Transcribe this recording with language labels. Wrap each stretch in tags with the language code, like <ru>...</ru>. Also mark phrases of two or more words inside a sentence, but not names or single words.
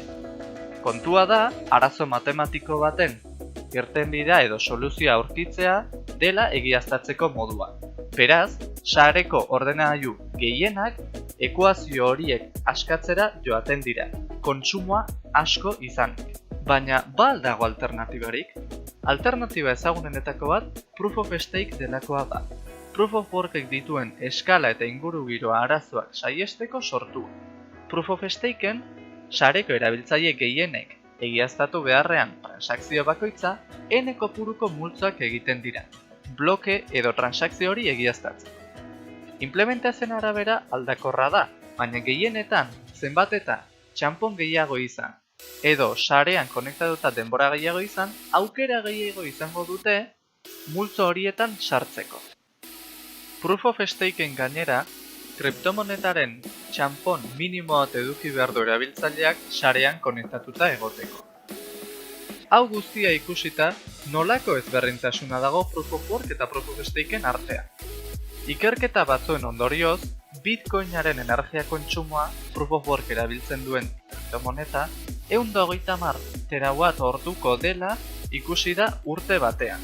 <eu>Kontua da, arazo matematiko baten irtenbidea edo soluzioa aurkitzea dela egiaztatzeko modua. Beraz, sareko ordenagailu gehienak ekuazio horiek askatzera joaten dira, kontsumoa asko izanik. Baina, ba al dago alternatibarik? Alternatiba ezagunenetako bat</eu> <en>Proof of Stake</en> <eu>delakoa da.</eu> <en>Proof of Workek</en> <eu>dituen eskala eta ingurugiroa arazoak saihesteko sortua.</eu> <en>Proof of Staken,</en> <eu>sareko erabiltzaile gehienek egiaztatu beharrean transakzio bakoitza n kopuruko multzoak egiten dira, bloke edo transakzio hori egiaztatzen. Implementazioen arabera aldakorra da, baina gehienetan zenbat eta txanpon gehiago izan, edo sarean konektatuta denbora gehiago izan, aukera gehiago izango dute multzo horietan sartzeko.</eu> <en>Proof of Staken</en> <eu>gainera, kriptomonetaren txanpon minimo bat eduki behar du erabiltzaileak sarean konektatuta egoteko. Hau guztia ikusita, nolako ezberdintasuna dago</eu> <en>Proof of Work</en> <eu>eta</eu> <en>Proof of Staken</en> <eu>artean. Ikerketa batzuen ondorioz, Bitcoinaren energia kontsumoa</eu> <en>Proof of Work</en> <eu>erabiltzen duen kriptomoneta 130 terawatt orduko dela ikusi da urte batean.</eu>